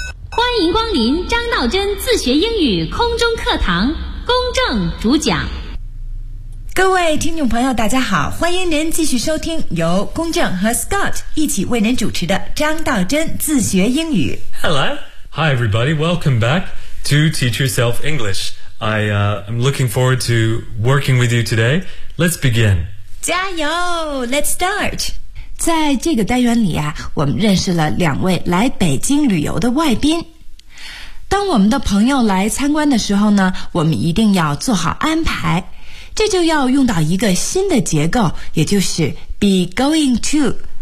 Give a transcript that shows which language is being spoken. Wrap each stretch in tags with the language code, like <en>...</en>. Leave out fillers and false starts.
<zh>欢迎光临张道真自学英语空中课堂，公正主讲。各位听众朋友大家好，欢迎您继续收听由公正和 Scott 一起为您主持的张道真自学英语。</zh> <en>Hello. Hi everybody, welcome back to Teach Yourself English. I'm looking forward to working with you today. Let's begin.</en> <zh>加油，</zh> <en>Let's start.</en> <zh>在这个单元里啊，我们认识了两位来北京旅游的外宾。当我们的朋友来参观的时候呢，我们一定要做好安排，这就要用到一个新的结构，也就是 be going to。</zh>